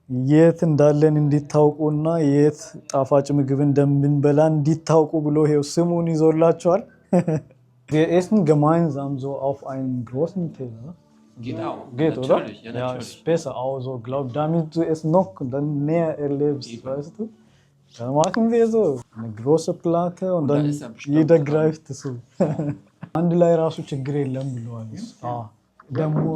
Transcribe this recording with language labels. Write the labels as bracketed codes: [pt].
[am] የት እንዳለን እንዲታውቁና የት ጣፋጭ ምግብ እንደምንበላ እንዲታውቁ ብሎ ይሄው ስሙን ይዞላቸዋል። [de] Wir essen gemeinsam so auf einem großen Teller. Geht auch. Geht, natürlich, oder? Ja, ist besser auch so, damit du es noch dann näher erlebst, weißt du? Dann machen wir so eine große Platte und dann jeder greift zu. [am] አንድ ላይ ራሱ ችግር የለም ብለዋል። ደግሞ